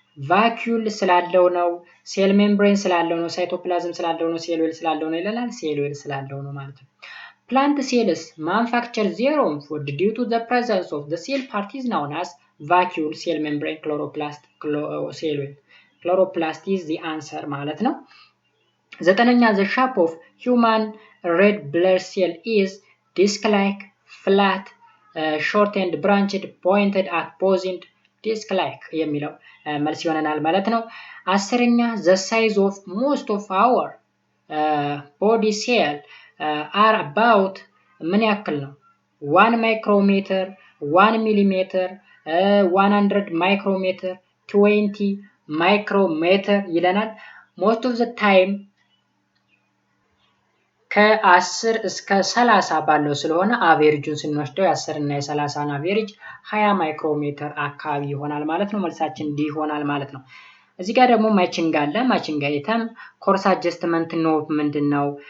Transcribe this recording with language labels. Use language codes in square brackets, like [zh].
[am] ቫኪዩል ስላለው ነው፣ ሴል ሜምብሬን ስላለው ነው፣ ሳይቶፕላዝም ስላለው ነው፣ ሴል ዌል ስላለው ነው ይለናል። ሴል ዌል ስላለው ነው ማለት ነው። ፕላንት ሴልስ [en] manufacture their own food due to the presence of the cell part is known as vacuole, cell membrane, chloroplast, cell wall. Chloroplast is the answer [am] ማለት ነው። ዘጠነኛ [en] the shape of human red blood cell is disc-like, flat, short and branched, pointed at both ends, disc-like [am] የሚለው መልስ ይሆነናል ማለት ነው። አስረኛ [en] the size of most of our body cell are about [am] ምን ያክል ነው? [en] 1 micrometer, 1 millimeter, 100 micrometer, 20 micrometer [am] ይለናል። [en] most of the time [am] ከ10 እስከ 30 ባለው ስለሆነ አቬሬጁን ስንወስደው የ10 እና የ30 አቬሬጅ 20 ማይክሮሜትር አካባቢ ይሆናል ማለት ነው። መልሳችን ዲ ይሆናል ማለት ነው። እዚህ ጋር ደግሞ ማቺንግ አለ። ማቺንግ አይተም ኮርስ አጀስትመንት ነው ምንድነው?